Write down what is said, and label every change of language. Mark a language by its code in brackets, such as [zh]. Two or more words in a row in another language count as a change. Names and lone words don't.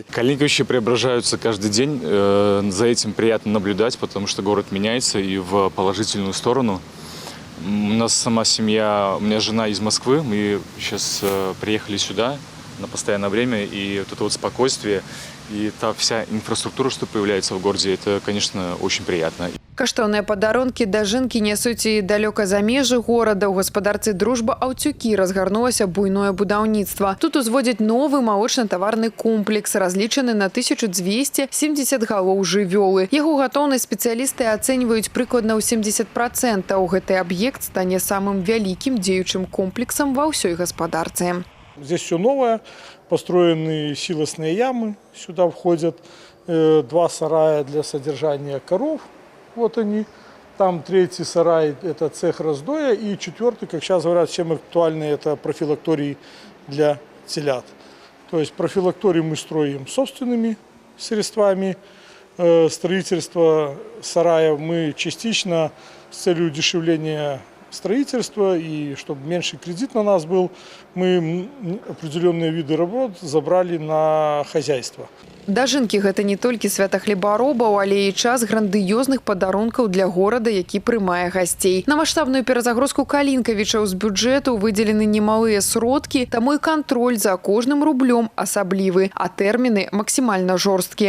[ru] Калинковичи преображаются каждый день. За этим приятно наблюдать, потому что город меняется и в положительную сторону. У нас сама семья, у меня жена из Москвы, мы сейчас приехали сюда на постоянное время, и вот это вот спокойствие, и та вся инфраструктура, что появляется в городе, это, конечно, очень приятно. [be] Каштоўныя падарункі дажынкі нясуць і далёка за межы горада. У гаспадарцы «Дружба Аўцюкі» разгарнулася буйное будаўніцтва. Тут узводзяць новы малочна-таварны комплекс, разлічаны на 1270 галоў жывёлы. Яго гатоўнасць спецыялісты ацэньваюць прыкладна ў 70%. Гэты аб'ект стане самым вялікім дзеючым комплексам ва ўсёй гаспадарцы. [ru] Здесь все новое, построены силосные ямы, сюда входят 2 сарая для содержания коров. Вот они. Там 3-й сарай – это цех раздоя. И 4-й, как сейчас говорят, чем актуальный, это профилакторий для телят. То есть профилакторий мы строим собственными средствами. Строительство сараев мы частично с целью удешевления строительства, и чтобы меньше кредит на нас был, мы определенные виды работ забрали на хозяйство. [be] Дажынкі – гэта не толькі свята хлебаробаў, але і час грандыёзных падарункаў для горада, які прымае гасцей. На маштабную перазагрузку калінкавічаў з бюджэту выдзелены немалыя сродкі, таму і кантроль за кожным рублём асаблівы, а тэрміны максімальна жорсткія.